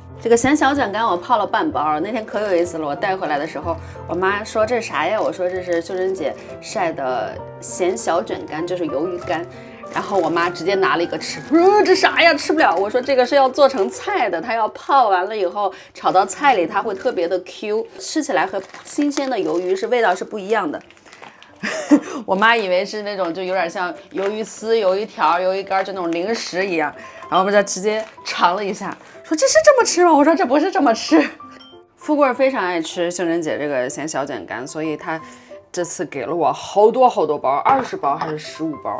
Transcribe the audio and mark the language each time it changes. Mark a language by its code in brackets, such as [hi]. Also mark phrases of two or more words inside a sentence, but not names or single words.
[zh] 這個鹹小卷乾我泡了半包，那天可有意思了。我帶回來的時候，我媽說這是啥呀？我說這是秀珍姐曬的鹹小卷乾，就是魷魚乾。然後我媽直接拿了一個吃，這啥呀？吃不了。我說這個是要做成菜的，它要泡完了以後炒到菜裡，它會特別的 Q，吃起來和新鮮的魷魚是味道是不一樣的。我媽以為是那種就有點像魷魚絲、魷魚條、魷魚乾就那種零食一樣，然後我們就直接嘗了一下，說這是這麼吃嗎？我說這不是這麼吃。富貴非常愛吃秀珍姐這個鹹小卷乾，所以她這次給了我好多包，20包還是15包。